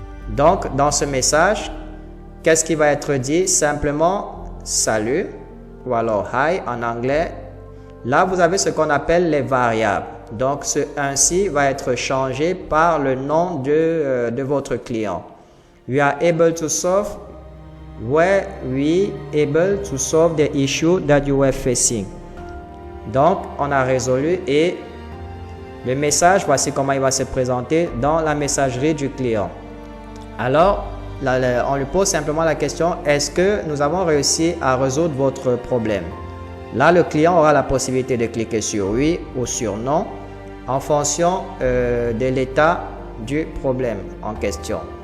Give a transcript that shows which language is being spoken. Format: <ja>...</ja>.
<fr>Donc, dans ce message, qu'est-ce qui va être dit? Simplement « Salut » ou alors « Hi » en anglais. Là, vous avez ce qu'on appelle les variables. Donc, ce « ainsi » va être changé par le nom de votre client.</fr> <en>We are able to solve where we able to solve the issue that you were facing.</en> <fr>Donc, on a résolu et le message, voici comment il va se présenter dans la messagerie du client. Alors, là, on lui pose simplement la question, est-ce que nous avons réussi à résoudre votre problème? Là, le client aura la possibilité de cliquer sur oui ou sur non en fonction de l'état du problème en question.</fr>